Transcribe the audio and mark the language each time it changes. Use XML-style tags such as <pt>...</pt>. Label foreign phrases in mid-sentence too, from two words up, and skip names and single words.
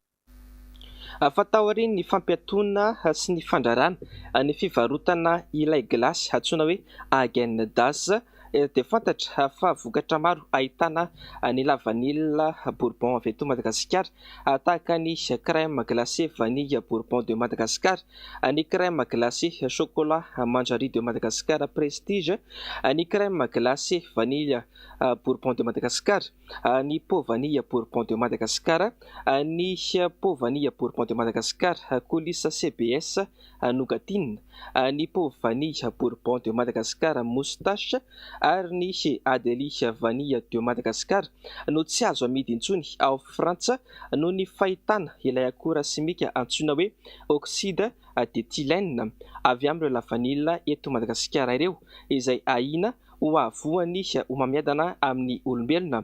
<mg>Fatao ny fampiatona sy ny fandrarana ny fivarotana ilay glasy antsoina hoe Häagen Dazs dia fantatra fa vokatra maro ahitana ny</mg> <fr>la vanille bourbon</fr> <mg>avy eto Madagasikara tahaka ny</mg> <fr>crème glacée vanille bourbon de Madagascar, ny crème glacée chocolat manjari de Madagascar prestige, ny crème glacée vanille bourbon de Madagascar, ny pot vanille bourbon de Madagascar, ny pot vanille bourbon de Madagascar coulisse CBS nougatine,</fr> <mg>ny</mg> <fr>pot vanille bourbon de Madagascar moustache</fr> <mg>ary ny Adelie</mg> <fr>vanille de Madagascar</fr> <mg>no tsy azo amidy intsony ao Frantsa noho ny fahitana ilay akora simika antsoina hoe</mg> <fr>oxyde d'éthylène</fr> <mg>avy amin'ireo</mg> <fr>la vanille</fr> <mg>eto Madagasikara ireo izay ahina ho avoany ho mamiadana amin'ny olombelona.</mg>